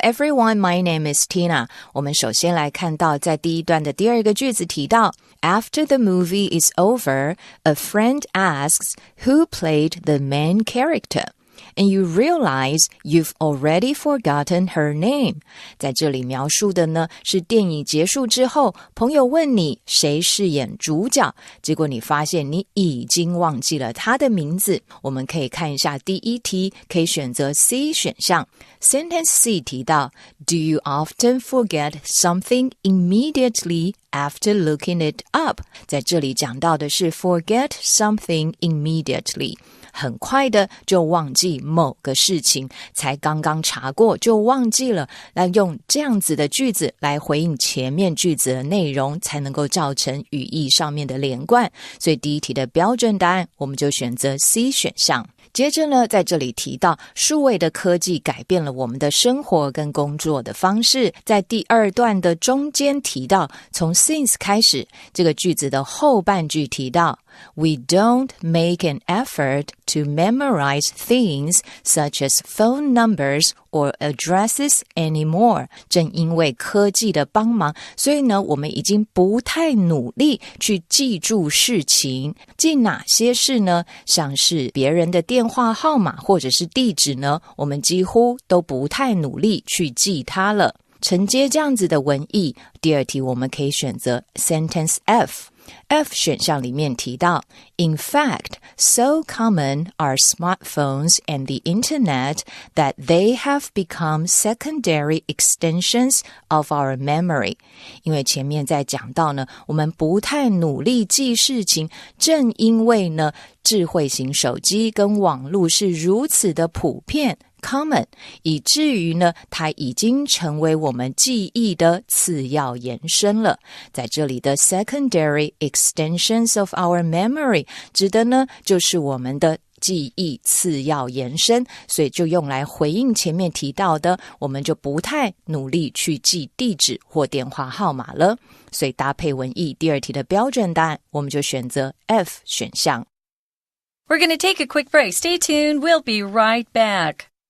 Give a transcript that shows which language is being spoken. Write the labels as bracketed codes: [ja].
[en] everyone, my name is Tina. [zh] 我们首先来看到在第一段的第二个句子提到 [en] After the movie is over, a friend asks who played the main character. And you realize you've already forgotten her name. [zh] 在这里描述的呢是电影结束之后，朋友问你谁饰演主角，结果你发现你已经忘记了他的名字。我们可以看一下第一题，可以选择 C 选项。 [en] Sentence C 提到 Do you often forget something immediately after looking it up? [zh] 在这里讲到的是 [en] forget something immediately. [zh] 很快的就忘记某个事情，才刚刚查过就忘记了，那用这样子的句子来回应前面句子的内容，才能够造成语义上面的连贯。所以第一题的标准答案我们就选择 C 选项。接着呢，在这里提到数位的科技改变了我们的生活跟工作的方式。在第二段的中间提到，从 since 开始，这个句子的后半句提到 [en] We don't make an effort to memorize things such as phone numbers or addresses anymore. [zh] 正因为科技的帮忙，所以呢，我们已经不太努力去记住事情。记哪些事呢？像是别人的电话号码或者是地址呢，我们几乎都不太努力去记它了。承接这样子的文意，第二题我们可以选择 Sentence F。F 选项里面提到 [en] In fact, so common are smartphones and the internet that they have become secondary extensions of our memory. [zh] 因为前面在讲到呢，我们不太努力记事情，正因为呢，智慧型手机跟网络是如此的普遍common， 以至于呢，它已经成为我们记忆的次要延伸了。在这里的 [en] secondary extensions of our memory [zh] 指的呢，就是我们的记忆次要延伸，所以就用来回应前面提到的，我们就不太努力去记地址或电话号码了。所以搭配文意，第二题的标准答案，我们就选择 F 选项。 [en] We're going to take a quick break. Stay tuned. We'll be right back.